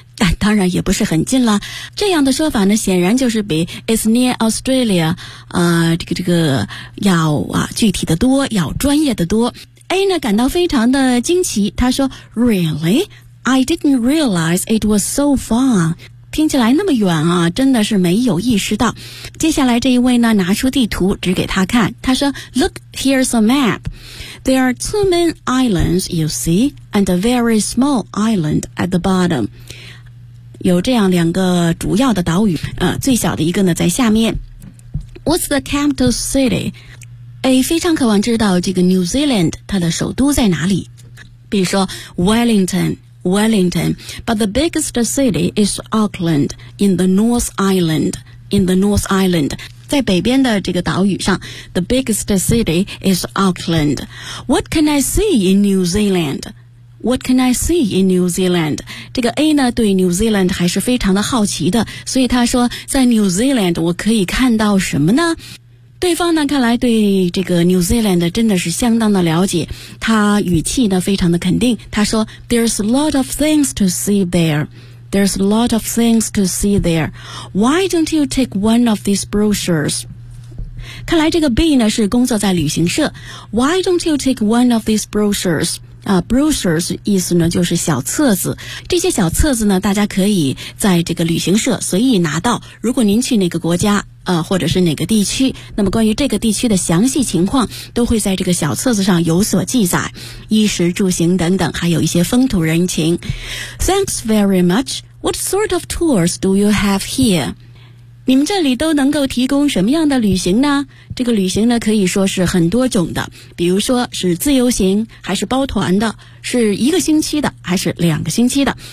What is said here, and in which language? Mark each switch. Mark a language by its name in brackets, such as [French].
[Chinese] 但当然也不是很近了。这样的说法呢显然就是比 [English] It's near Australia, [Chinese] 这个要啊具体的多要专业的多。 A 呢感到非常的惊奇他说 [English] Really? I didn't realize it was so far. [Chinese] 听起来那么远啊真的是没有意识到。接下来这一位呢拿出地图指给他看他说 [English] Look, here's a map. There are two main islands, you see, and a very small island at the bottom. [Chinese] 有这样两个主要的岛屿最小的一个呢在下面 [English] What's the capital city? [Chinese] A 非常渴望知道这个 New Zealand 它的首都在哪里比如说 Wellington [English] Wellington, but the biggest city is Auckland in the North Island. In the North Island. [Chinese] 在北边的这个岛屿上 [English] The biggest city is Auckland. What can I see in New Zealand? What can I see in New Zealand? [Chinese] 这个 A 呢对 New Zealand 还是非常的好奇的，所以他说在 New Zealand 我可以看到什么呢？对方呢看来对这个 New Zealand 真的是相当的了解，他语气呢非常的肯定，他说 [English] There's a lot of things to see thereThere's a lot of things to see there. Why don't you take one of these brochures? [Chinese] 看来这个 B 呢是工作在旅行社。 [English] Why don't you take one of these brochures? [Chinese] Brochures 意思呢就是小册子，这些小册子呢大家可以在这个旅行社随意拿到，如果您去哪个国家或者是哪个地区，那么关于这个地区的详细情况都会在这个小册子上有所记载，衣食住行等等，还有一些风土人情。 [English] Thanks very much. What sort of tours do you have here? [Chinese] 你们这里都能够提供什么样的旅行呢？这个旅行呢可以说是很多种的，比如说是自由行还是包团的，是一个星期的还是两个星期的。